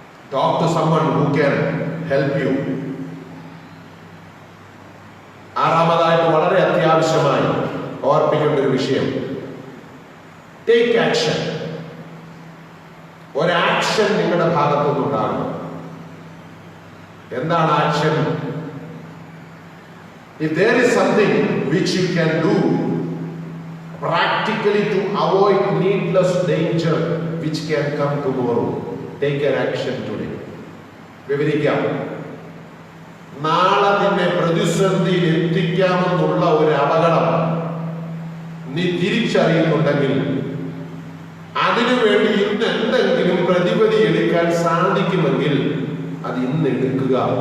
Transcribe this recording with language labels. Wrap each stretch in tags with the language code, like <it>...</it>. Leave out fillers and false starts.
<en>Talk to someone who can help you.</en> <ml>ആറാമതായിട്ട് വളരെ അത്യാവശ്യമായി ഓർപ്പിക്കേണ്ട ഒരു വിഷയം,</ml> <en>Take action.</en> <ml>ഒരാക്ഷൻ നിങ്ങളുടെ ഭാഗത്തുനിന്നുണ്ടാകണം. എന്താണ് action?</ml> <en>If there is something which you can do practically to avoid needless danger which can come tomorrow, take an action today.</en> <ml>വിവരിക്കാം. നാളെ നിന്നെ പ്രതിസന്ധിയിൽ എത്തിക്കാമെന്നുള്ള ഒരു അപകടം നീ തിരിച്ചറിയുന്നുണ്ടെങ്കിൽ അതിനുവേണ്ടി ഇന്ന് എന്തെങ്കിലും പ്രതിവിധി എടുക്കാൻ സാധിക്കുമെങ്കിൽ അത് ഇന്ന് എടുക്കുക.</ml>